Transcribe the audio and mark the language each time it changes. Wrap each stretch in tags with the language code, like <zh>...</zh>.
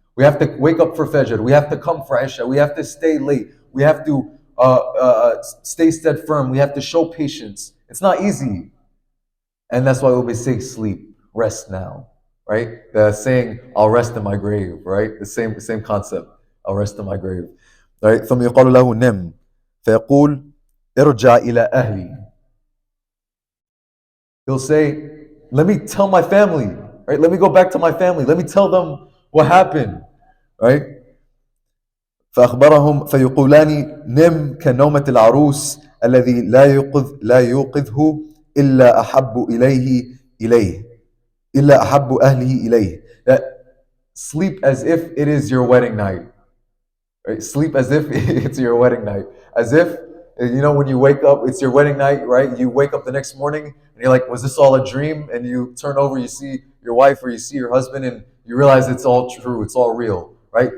<en>We have to wake up for Fajr. We have to come for Isha. We have to stay late. We have to stay stead firm. We have to show patience. It's not easy. And that's why we say sleep, rest now, right? The saying, I'll rest in my grave, right? The same concept, I'll rest in my grave. Right?</en> <ar>ثم يقال له نم فيقول ارجع إلى أهلي.</ar> <en>He'll say, let me tell my family, right? Let me go back to my family. Let me tell them what happened, right?</en> <ar>فأخبرهم فيقولان نم كنومة العروس الذي لا يوقظه إلا أحب إليه إلا أحب أهله إليه.</ar> <en>That sleep as if it is your wedding night. Right? Sleep as if it's your wedding night. As if, when you wake up, it's your wedding night, right? You wake up the next morning and you're like, was this all a dream? And you turn over, you see your wife or you see your husband, and you realize it's all true, it's all real, right?</en>